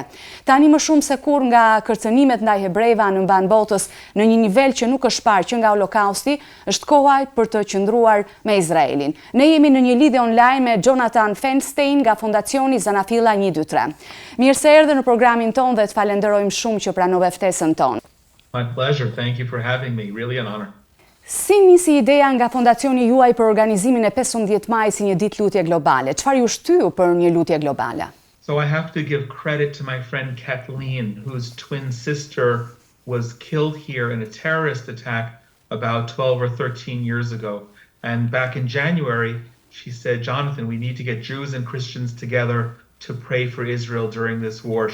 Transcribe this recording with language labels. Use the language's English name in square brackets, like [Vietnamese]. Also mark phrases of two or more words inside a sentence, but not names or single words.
[Albanian] Tani më shumë se kurrë nga kërcënimet ndaj hebrejve anembanë botës në një nivel që nuk është parë që nga Holokausti, është koha për të qëndruar me Izraelin. Ne jemi në një lidhje online me Jonathan Feldstein nga Fondacioni Familja 1-2-3. Mirë se erdhe në programin ton dhe të falenderojmë shumë që pranove ftesën tonë. [English] My pleasure. Thank you for having me. Really an honor. [Albanian] Si nisi ideja nga fondacioni juaj për organizimin e 15 maj si një ditë lutje globale? Çfarë ju shtyu për një lutje globale? [English] So I have to give credit to my friend Kathleen, whose twin sister was killed here in a terrorist attack about 12 or 13 years ago. And back in January, she said, Jonathan, we need to get Jews and Christians together to pray for Israel during this war.